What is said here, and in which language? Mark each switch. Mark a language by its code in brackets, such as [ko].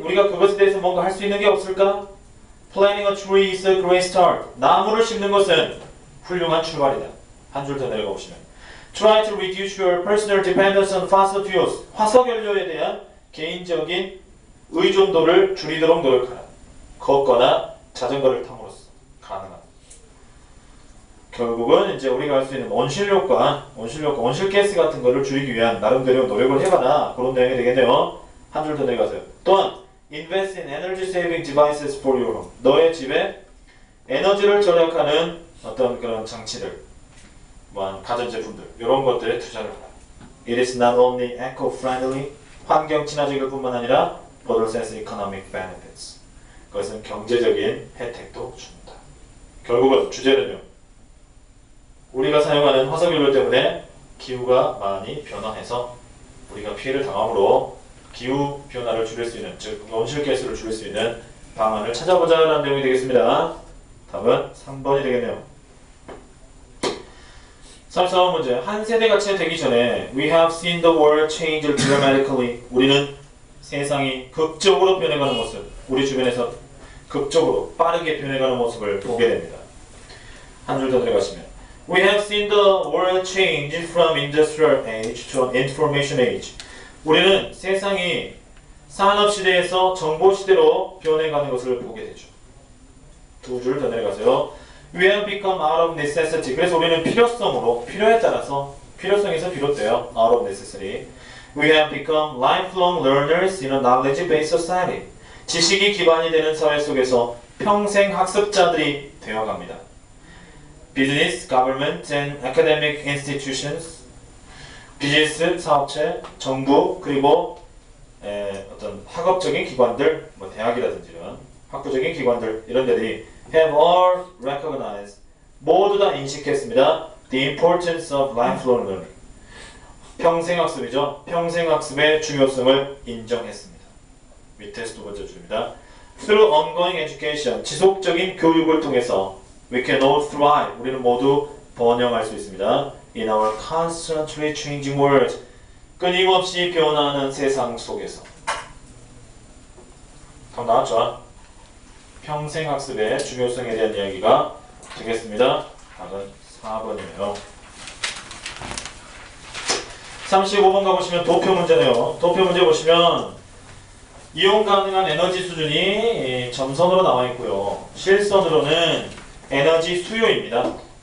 [ko] 우리가 그것에 대해서 뭔가 할 수 있는 게 없을까? [en] Planting a tree is a great start. [ko] 나무를 심는 것은 훌륭한 출발이다. 한 줄 더 내려가 보시면 [en] Try to reduce your personal dependence on fossil fuels. [ko] 화석연료에 대한 개인적인 의존도를 줄이도록 노력하라. 걷거나 자전거를 탐으로써 가능한. 결국은 이제 우리가 할 수 있는 온실효과, 온실가스 같은 거를 줄이기 위한 나름대로 노력을 해봐라. 그런 내용이 되겠네요. 한 줄 더 내려가세요. [en] 또한 Invest in energy saving devices for your home. [ko] 너의 집에 에너지를 절약하는 어떤 그런 장치들, 뭐 가전제품들, 이런 것들에 투자를 하라. [en] It is not only eco-friendly, [ko] 환경 친화적일 뿐만 아니라 [en] possesses economic benefits. [ko] 그것은 경제적인 혜택도 줍니다. 결국은 주제는요. 우리가 사용하는 화석연료 때문에 기후가 많이 변화해서 우리가 피해를 당함으로 기후 변화를 줄일 수 있는, 즉 온실가스를 줄일 수 있는 방안을 찾아보자라는 내용이 되겠습니다. 답은 3번이 되겠네요. 34번 문제. 한 세대가 채 되기 전에 [en] We have seen the world change dramatically. [ko] 우리는 세상이 극적으로 변해가는 모습, 우리 주변에서 극적으로 빠르게 변해가는 모습을 보게 됩니다. 한 줄 더 들어가시면 [en] We have seen the world change from industrial age to an information age. [ko] 우리는 세상이 산업시대에서 정보시대로 변해가는 것을 보게 되죠. 두 줄 더 내려가세요. [en] We have become out of necessity. [ko] 그래서 우리는 필요성으로, 필요에 따라서, 필요성에서 비롯돼요. [en] out of necessity. We have become lifelong learners in a knowledge-based society. [ko] 지식이 기반이 되는 사회 속에서 평생 학습자들이 되어갑니다. [en] Business, government, and academic institutions. [ko] 비즈니스, 사업체, 정부, 그리고 어떤 학업적인 기관들, 뭐 대학이라든지 이런 학구적인 기관들, 이런 데들이 [en] have all recognized, [ko] 모두 다 인식했습니다. [en] The importance of lifelong learning. [ko] 평생학습이죠. 평생학습의 중요성을 인정했습니다. 밑에서 두 번째 줄입니다. [en] Through ongoing education, [ko] 지속적인 교육을 통해서 [en] we can all thrive, [ko] 우리는 모두 번영할 수 있습니다. [en] In our constantly changing world, [ko] 끊임없이 변화하는 세상 속에서. 답 나왔죠? 평생학습의 중요성에 대한 이야기가 되겠습니다. 답은 4번이에요. 35번 가보시면 도표 문제네요. 도표 문제 보시면 이용 가능한 에너지 수준이 점선으로 나와 있고요. 실선으로는 에너지 수요입니다.